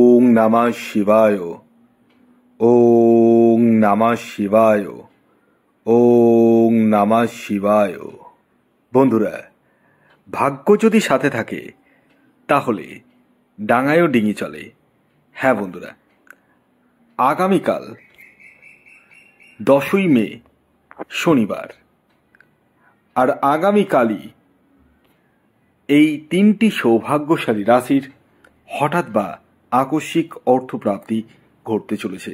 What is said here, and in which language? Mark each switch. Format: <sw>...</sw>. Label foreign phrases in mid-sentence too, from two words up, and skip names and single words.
<sa>নমঃ শিবায়। ওং নমঃ শিবায়। ওং নমঃ শিবায়।</sa> <bn>বন্ধুরা, ভাগ্য যদি সাথে থাকে তাহলে ডাঙায়ও ডিঙি চলে। হ্যাঁ বন্ধুরা, আগামীকাল 10ই মে শনিবার, আর আগামীকালই এই 3টি সৌভাগ্যশালী রাশির হঠাৎ বা আকস্মিক অর্থপ্রাপ্তি ঘটতে চলেছে।</bn>